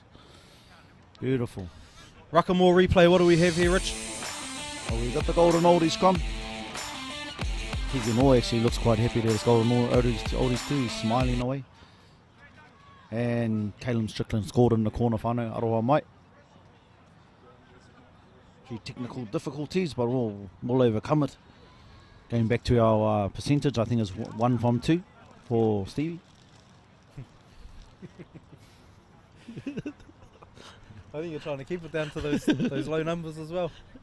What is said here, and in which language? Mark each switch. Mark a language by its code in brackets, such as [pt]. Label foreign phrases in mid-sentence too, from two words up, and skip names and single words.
[en] Beautiful. Ruckamore replay. What do we have here, Rich? Oh, we got the Golden Oldies scrum. Keegan Moore actually looks quite happy that it's Golden Oldies too. He's smiling away. And Caleb Strickland scored in the corner. [mi] Whanau, aroha mai. [en] Few technical difficulties, but we'll overcome it. Going back to our percentage, I think it's 1 from 2 for Stevie. I think you're trying to keep it down to those low numbers as well.